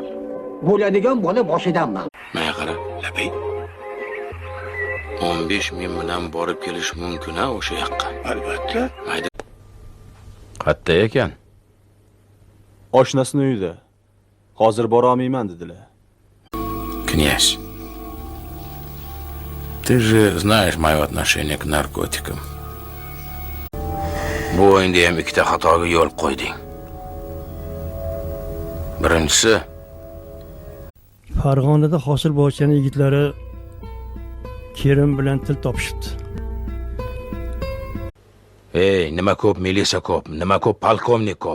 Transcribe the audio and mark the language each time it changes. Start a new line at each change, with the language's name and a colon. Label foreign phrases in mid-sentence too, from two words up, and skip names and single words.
Uzbek: Bo'ladigan bola boshidanman. Menga qara, labay. 15 ming bilan borib kelish mumkin-a o'sha yoqqa? Albatta. Mayda. Qatta ekan? Oshnasining uyida. Hozir bora olmayman dedilar.
Russian: Князь, ты же знаешь мое отношение к наркотикам.
Uzbek: Bu o'yinda ham ikkita xatoga yo'l qo'yding. Birinchisi, Farg'onada hosil bog'chani yigitlari Kerim bilan til topishibdi. ey, nima ko'p milisa ko'p, nima ko'p polkovnik ko'p.